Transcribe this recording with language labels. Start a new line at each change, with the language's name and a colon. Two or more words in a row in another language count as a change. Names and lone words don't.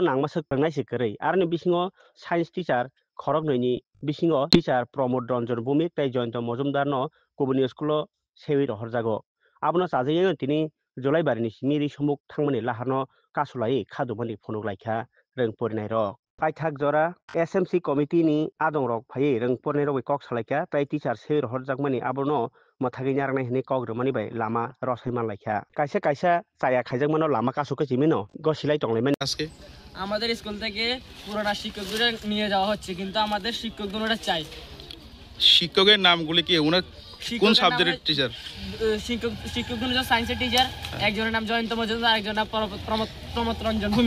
Kok Borok: नांमासो फोरोंनाय सिकेरै आरनि बिसिङो
English: science teacher
Kok Borok: खरक नैनि बिसिङो टिचार प्रमोद रंजन भूमिक तै जयন্ত मजुमदार no गुबुननि स्कुलाव सेवि रहरजागो आबनो जाजायो तिनि जलाइबारिनि सिमिरि सुमुक थांमोनि लाहारनो कासुलायै खादुमानि फनुक लाइखा रों फरायनाय रक पाइथाक जरा एसएमसी कमिटिनि आदं रक फायै रों फरायनाय रक कक सालाइखा तै टिचार सेवि रहरजागमानि आबनो मथागै नारनाय हनै कक रमानि बाय लामा रसैमान लाइखा कायसा कायसा चाया खाइजागमानो लामा कासुके जिमिनो गसिलाइ तंलाइमान
Bangla: আজকে আমাদের স্কুল থেকে পুরোটা শিক্ষকদের নিয়ে যাওয়া হচ্ছে কিন্তু আমাদের শিক্ষক দুটোটা চাই শিক্ষকের নামগুলি কি ওনার কোন
English: subject's teacher
Bangla: শিক্ষক দুটো
English: science's teacher
Bangla: একজনের নাম জয়ন্ত মজুমদার আরেকজনের নাম প্রমোদ রঞ্জন ভূমি